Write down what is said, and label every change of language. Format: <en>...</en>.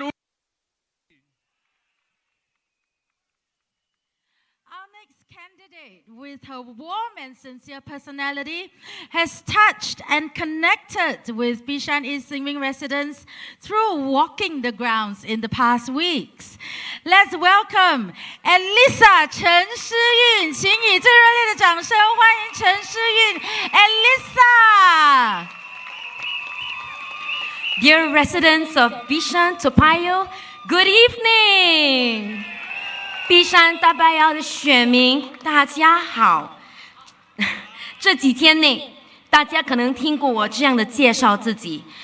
<en>Our next candidate, with her warm and sincere personality, has touched and connected with Bishan East Xinmin residents through walking the grounds in the past weeks. Let's welcome</en> <zh>Alissa Chen 诗韵，请以最热烈的掌声欢迎陈诗韵 Alissa。</zh> <en>Dear residents of Bishan-Toa Payoh, good evening.</en> <zh>Bishan-Toa Payoh 的选民，大家好。这几天内，大家可能听过我这样的介绍自己。</zh>